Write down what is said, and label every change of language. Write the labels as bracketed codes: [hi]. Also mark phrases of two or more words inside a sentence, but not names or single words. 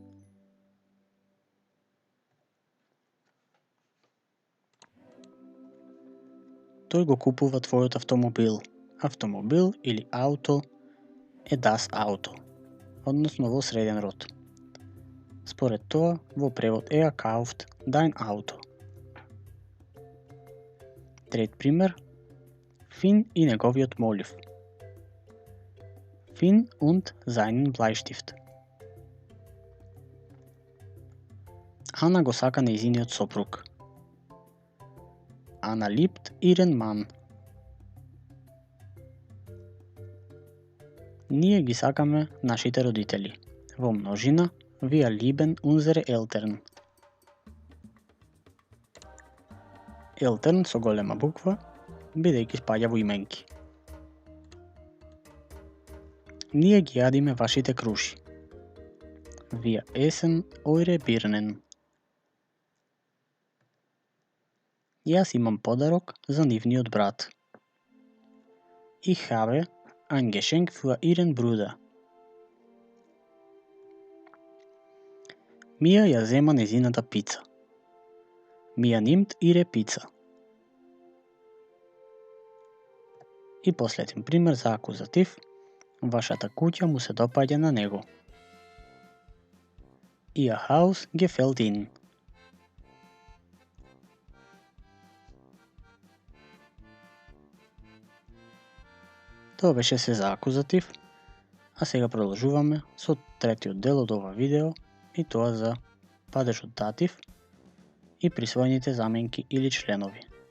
[mk] Тој го купува твојот автомобил. Автомобил или ауто е [de] das Auto, [mk] односно во среден род. Според тоа, во превод е [de] kauft dein Auto. [mk] Трет пример, Фин и неговиот молив. [de] Finn und seinen Bleistift. [mk] Ана го сака нејзиниот сопруг. [de] Ана liebt ihren Mann. [mk] Ние ги сакаме нашите родители. Во множина, [de] wir lieben unsere Eltern. [mk] Eltern со голема буква, бидејќи спаѓа во именки. Ние ги јадиме вашите круши. [de] Wir essen eure Birnen. [mk] Јас имам подарок за нивниот брат. [de] Ich habe ein Geschenk für ihren Bruder. [mk] Мија ја зема нејзината пица. [de] Мија nimmt ihre Pizza. [mk] И последен пример за акузатив. Вашата куќа му се допаѓа на него. [de] Ihr Haus gefällt Ihnen. [mk] Тоа беше се за акузатив, а сега продолжуваме со третиот дел од ова видео и тоа за падежот датив и присвоените заменки или членови.